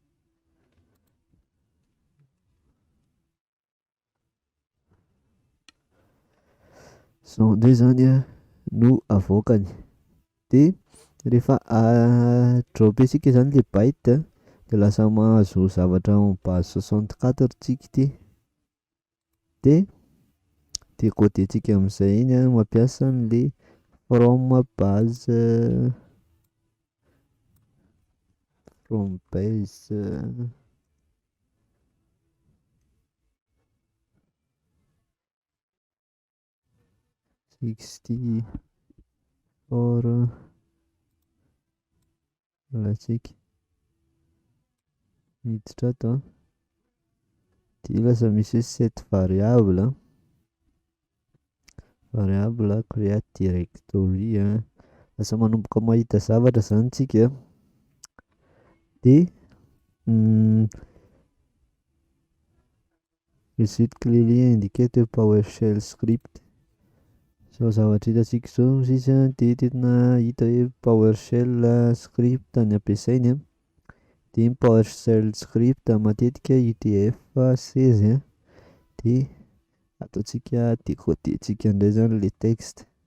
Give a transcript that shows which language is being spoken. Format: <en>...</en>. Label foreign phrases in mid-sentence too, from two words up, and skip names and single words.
<mg>zao ndray zany no avoakany. De rehefa drop isika zany le byte de lasa mahazo zavatra</mg> <fr>en base</fr> <mg>64 tsika ty. De decodentsika amin'izay iny mampiasa an'le</mg> <en>from base from base 64</en> <mg>latsika miditra ato de lasa misy hoe</mg> <en>set variable create directory</en> <mg>lasa manomboka mahita zavatra zany tsika.</mg> <en>De visit clearly indicate PowerShell script.</en> <mg>Zao zavatra hitantsika zao izy de tena hita hoe</mg> <en>PowerShell script</en> <mg>ny ampiasainy de ny</mg> <en>PowerShell script</en> <mg>matetika UTF-16 de ataontsika decodentsika indray zany le texte.</mg>